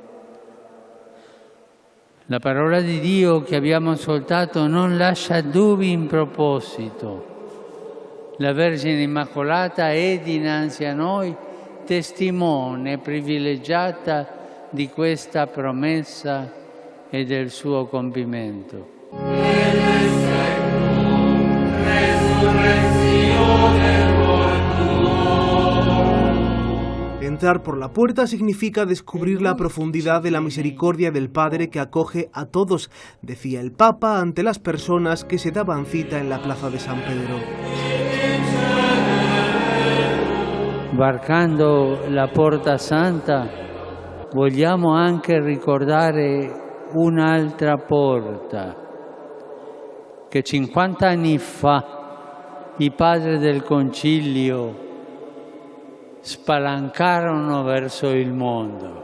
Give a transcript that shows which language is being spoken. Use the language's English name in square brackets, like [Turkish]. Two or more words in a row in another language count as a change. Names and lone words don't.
[Italian] La parola di Dio che abbiamo ascoltato non lascia dubbi in proposito. La Vergine Immacolata è dinanzi a noi testimone privilegiata di questa promessa e del suo compimento. [Spanish] Entrar por la puerta significa descubrir la profundidad de la misericordia del Padre que acoge a todos, decía el Papa ante las personas que se daban cita en la Plaza de San Pedro. [Italian] Varcando la Porta Santa vogliamo anche ricordare un'altra porta che 50 anni fa i padri del Concilio spalancarono verso il mondo.